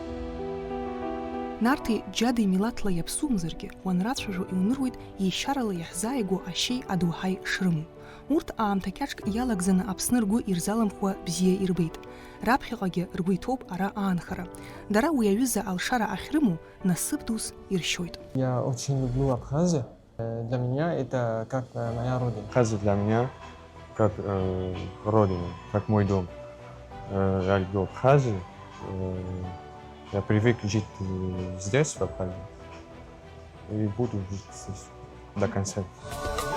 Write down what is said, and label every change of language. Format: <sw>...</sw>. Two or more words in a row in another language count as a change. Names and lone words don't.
<ab>Нарҭи џьадеи милаҭла иаԥсумзаргьы, уанрацәажәо иуныруеит еишьарала иаҳзааигәо ашьеи адоуҳаи шрымоу. Урҭ аамҭа кьаҿк иалагӡаны Аԥсны ргәы ирзаламхуа бзиа ирбеит. Раԥхьаҟагьы ргәы иҭоуп ара аанхара. Дара уи аҩыза алшара ахьрымоу насыԥ дус иршьоит.</ab> <ru>Я очень люблю Абхазию. Для меня это как моя родина. Абхазия для меня как родина, как мой дом. Я люблю Абхазию. Я привык жить здесь, в Абхазии. И буду жить здесь до конца.</ru>